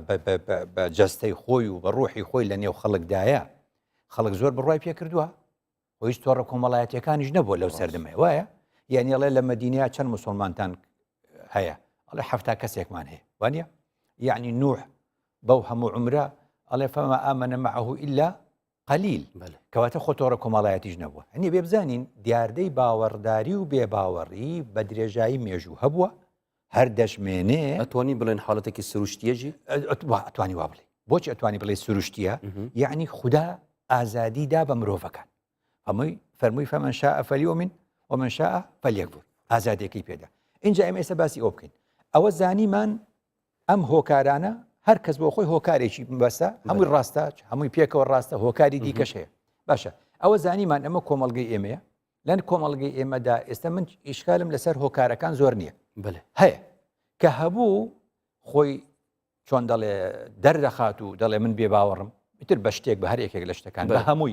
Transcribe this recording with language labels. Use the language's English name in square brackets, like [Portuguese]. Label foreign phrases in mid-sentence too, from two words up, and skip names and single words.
[Central Kurdish] بە جەستەی خۆی و بە ڕوحی خۆی لە نێو خەڵکدایە خەڵک زۆر بڕای پێ کردووە و هیچ تۆڕە کۆمەڵایەتیەکانیش نەبووە لەو سەردەمەیە وایە یعنی ئەڵێ لە مەدینەیە چەند موسڵمانتان هەیە ئەڵێ 7 کەسێکمان هەیە وانە یعنی نوح بەو هەموو عمرە ئەڵێ [Arabic] فەما ئامەنە معه إلا قلیل [Central Kurdish] کەواتە خۆ تۆڕە کۆمەڵایەتیش نەبووە هەنی بێ بزانین دیاردەی باوەڕداری و بێباوەڕی بە درێژایی مێژوو هەبووە هەر دەشمێنێ ئەتوانی بڵێن حاڵەتێکی سروشتیەژی ئەتوانی وا بڵێ بۆچی ئەتوانی بڵێ سروشتیە یعنی خوددا ئازادیدا بە مرۆڤەکان هەمووی فەرمووی [Arabic] فەمەن شاء فەلیؤمن ومن شاء فەلیەکفور [Central Kurdish] ئازادیەکەی پێدا اینجا ئێمە ئێستا باسی ئەو بکەین ئەوە زانیمان ئەم هۆکارانە هەر کەس بۆ خۆی هۆکارێکی بەسە هەمووی ڕاستە هەمووی پێکەوە ڕاستە هۆکاری دیکەش هەیە باشە ئەوە زانیمان ئەمە کۆمەڵگەی ئێمەیە لەن کۆمەڵگەی ئێمەدا ئێستا من ئیشکالم لەسەر هۆکارەکان زۆر نییە هەیە کە هەبوو خۆی چۆن دەڵێ دەردەخات و دەڵێ من بێ باوەڕم ئیتر بە شتێک بە هەر یەکێک لە شتەکان بە هەمووی